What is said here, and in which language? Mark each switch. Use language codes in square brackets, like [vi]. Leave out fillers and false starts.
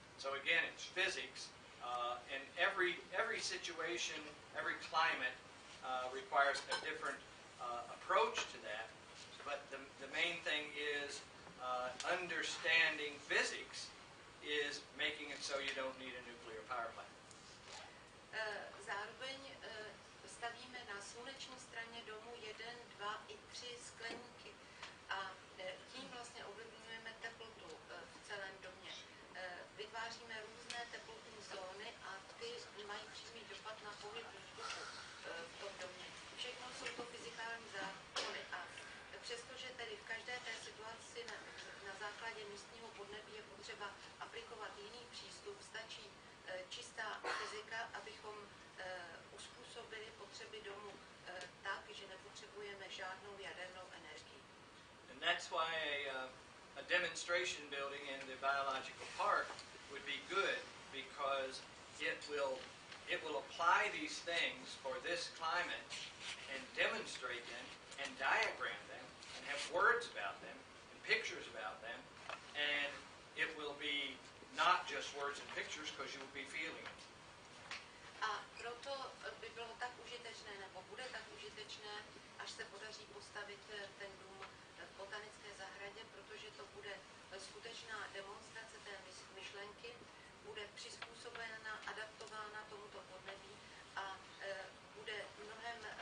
[en] So again, it's physics, and every situation, every climate requires a different approach to that. But the main thing is understanding physics is making it so you don't need a nuclear power plant. [cs] Zároveň stavíme na sluneční straně domu 1, 2 i 3 skleníky a tím vlastně ovlivňujeme teplotu v celém domě. Vytváříme různé teplotní zóny a ty mají přímý dopad na pohyb vzduchu v tom domě. Všechno jsou to fyzikální zákony a přestože tedy v každé té situaci na základě místního podnebí je potřeba aplikovat jiný přístup, stačí čistá fyzika, abychom uspůsobili potřeby domu tak, že nepotřebujeme žádnou jadernou energii. [en] And that's why a demonstration building in the biological park would be good, because it will apply these things for this climate and demonstrate them and diagram them and have words about them and pictures about them, and it will be not just words and pictures because you will be feeling it. [cs] A proto by bylo tak užitečné, nebo bude tak užitečné, až se podaří postavit ten dům v botanické zahradě, protože to bude skutečná demonstrace té myšlenky, bude přizpůsobena, adaptována tomuto podnebí a bude mnohem